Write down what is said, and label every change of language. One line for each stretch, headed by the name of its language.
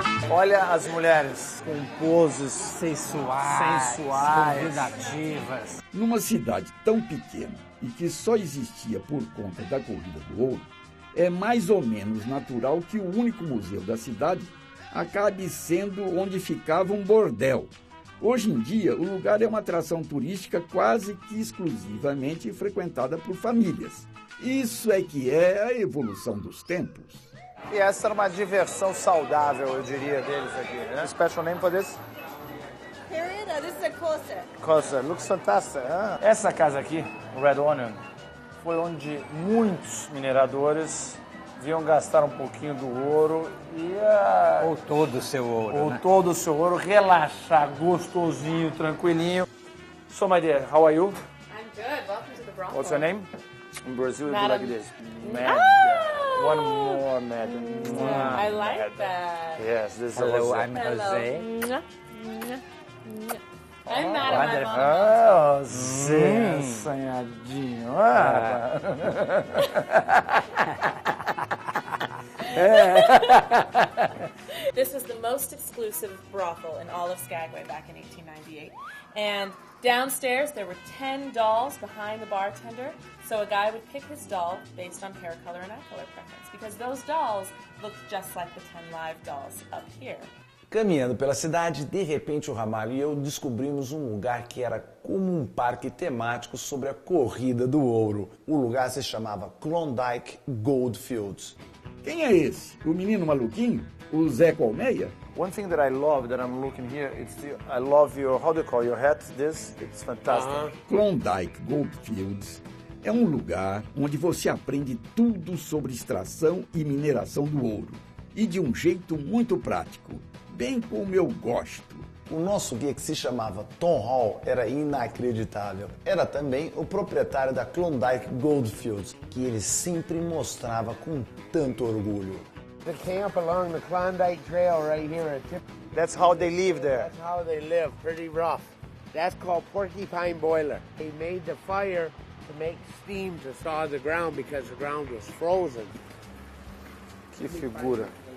Portuguese: Olha as mulheres com poses sensuais, convidativas. Numa cidade tão pequena e que só existia por conta da Corrida do Ouro, é mais ou menos natural que o único museu da cidade acabe sendo onde ficava um bordel. Hoje em dia, o lugar é uma atração turística quase que exclusivamente frequentada por famílias. Isso é que é a evolução dos tempos. E essa era uma diversão saudável, eu diria, deles aqui, né?
English: Special name for this? Period? This is a Corsa. Corsa, looks fantastic. Huh?
Portuguese: Essa casa aqui, o Red Onion, foi onde muitos mineradores vinham gastar um pouquinho do ouro e... Ou todo o seu ouro, Ou todo o seu ouro, relaxar, gostosinho, tranquilinho.
English: So, my dear, how are you? I'm good. Welcome to the Bronx. What's your name? In Brazil, we do Madam. like this. Madam. Ah! One more, madam. I like that. Yes, this is Hello, Jose. I'm Jose. I'm mad at my mom.
Portuguese: Ah, Zé, assanhadinho.
English: This was the most exclusive brothel in all of Skagway back in 1898. And downstairs, there were 10 dolls behind the bartender. So a guy would pick his doll based on hair color and eye color preference, because those dolls looked just like the 10 live dolls up here.
Portuguese: Caminhando pela cidade, de repente o Ramalho e eu descobrimos um lugar que era como um parque temático sobre a corrida do ouro. O lugar se chamava Klondike Goldfields. Quem é esse? O menino maluquinho? O Zé Colmeia?
English: One thing that I love that I'm looking here, I love your, how do you call your hat? This, it's fantastic.
Portuguese: Klondike Goldfields é um lugar onde você aprende tudo sobre extração e mineração do ouro. E de um jeito muito prático, bem como eu gosto. O nosso guia, que se chamava Tom Hall, era inacreditável. Era também o proprietário da Klondike Goldfields, que ele sempre mostrava com tanto orgulho.
English: The camp along the Klondike Trail right here at Tip. That's how they live there. That's how they live, pretty rough. That's called porcupine boiler. They made the fire to make steam to thaw the ground because the ground was frozen.
Portuguese: Que figura.